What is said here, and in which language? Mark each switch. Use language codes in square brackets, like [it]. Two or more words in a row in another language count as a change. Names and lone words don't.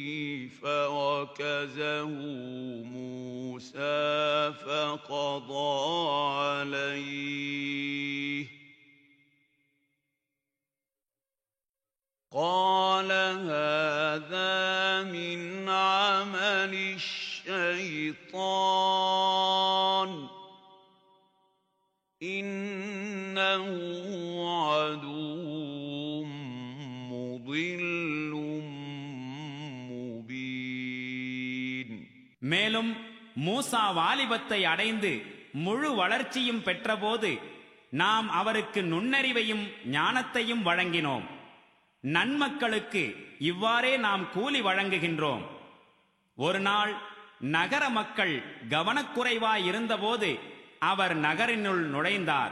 [ar] فوكزه موسى فقضى عليه قال هذا من عمل الشيطان إنه عدو مضل مبين. [ta] மேலும் மூசா வாலிபத்தை அடைந்து முழு வளர்ச்சியும் பெற்றபோது நாம் அவருக்கு நுண்ணறிவையும் ஞானத்தையும் வழங்கினோம். நன்மக்களுக்கு இவ்வாறே நாம் கூலி வழங்குகின்றோம். ஒரு நாள் நகர மக்கள் கவனக்குறைவாய் இருந்தபோது அவர் நகரினுள் நுழைந்தார்.